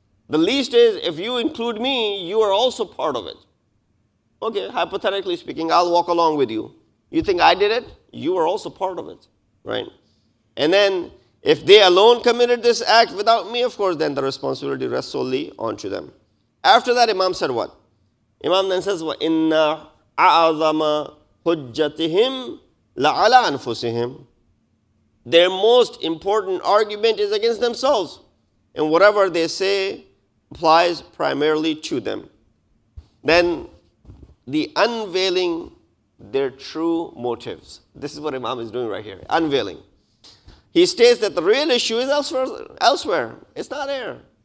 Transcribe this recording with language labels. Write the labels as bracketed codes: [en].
[en] The least is, if you include me, you are also part of it. Okay, hypothetically speaking, I'll walk along with you. You think I did it? You are also part of it, right? And then, if they alone committed this act without me, of course, then the responsibility rests solely onto them. After that, Imam said what? Imam then says, [ar] وَإِنَّ أَعْظَمَ حُجَّتِهِمْ لَعَلَى أَنفُسِهِمْ. [en] Their most important argument is against themselves. And whatever they say applies primarily to them. Then the unveiling their true motives. This is what Imam is doing right here, unveiling. He states that the real issue is elsewhere. It's not here.